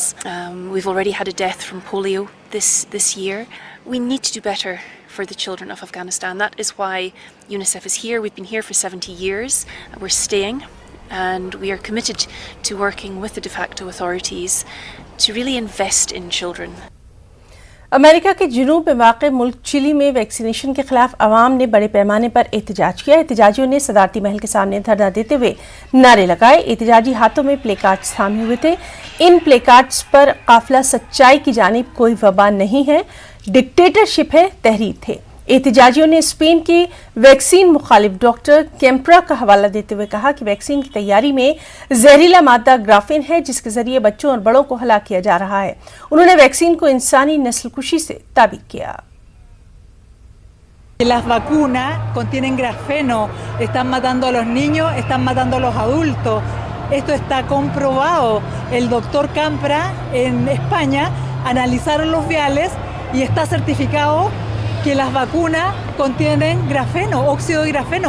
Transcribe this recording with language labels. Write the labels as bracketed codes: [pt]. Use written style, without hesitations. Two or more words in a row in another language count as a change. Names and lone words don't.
[en] We've already had a death from polio this year. We need to do better for the children of Afghanistan. That is why UNICEF is here. We've been here for 70 years. We're staying, and we are committed to working with the de facto authorities to really invest in children. [ur] امریکہ کے جنوب میں واقع ملک چلی میں ویکسینیشن کے خلاف عوام نے بڑے پیمانے پر احتجاج کیا. احتجاجیوں نے صدارتی محل کے سامنے دھرنا دیتے ہوئے نعرے لگائے. احتجاجی ہاتھوں میں [en] play cards [ur] تھامے ہوئے تھے۔ ان [en] play cards [ur] پر قافلہ سچائی کی جانب کوئی وبا نہیں ہے، ڈکٹیٹرشپ ہے، تحریر تھے. احتجاجیوں نے اسپین کے ویکسین مخالف ڈاکٹر کیمپرا کا حوالہ دیتے ہوئے کہا کہ ویکسین کی تیاری میں زہریلا مادہ گرافین ہے، جس کے ذریعے بچوں اور بڑوں کو ہلاک کیا جا رہا ہے. انہوں نے ویکسین کو انسانی نسل کشی سے تعبیر کیا. [es] Las vacunas contienen grafeno, están matando a los niños, están matando a los adultos. Esto está comprobado. El doctor Campra en España analizaron los viales y está certificado que las vacunas contienen grafeno, óxido de grafeno.